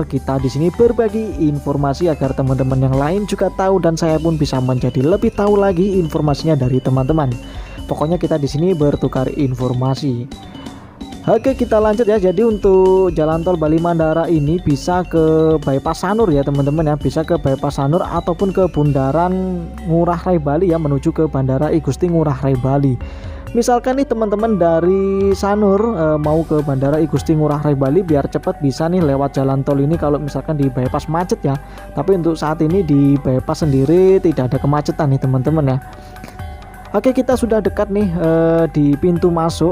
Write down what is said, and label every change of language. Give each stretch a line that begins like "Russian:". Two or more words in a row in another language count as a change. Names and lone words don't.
Indonesian: Kita di sini berbagi informasi agar teman-teman yang lain juga tahu dan saya pun bisa menjadi lebih tahu lagi informasinya dari teman-teman. Pokoknya kita di sini bertukar informasi. Oke, kita lanjut ya. Jadi untuk jalan tol Bali Mandara ini bisa ke bypass Sanur ya teman-teman ya, bisa ke bypass Sanur ataupun ke Bundaran Ngurah Rai Bali ya, menuju ke Bandara I Gusti Ngurah Rai Bali. Misalkan nih teman-teman dari Sanur mau ke Bandara I Gusti Ngurah Rai Bali, biar cepat bisa nih lewat jalan tol ini kalau misalkan di bypass macet ya. Tapi untuk saat ini di bypass sendiri tidak ada kemacetan nih teman-teman ya. Oke, kita sudah dekat nih di pintu masuk.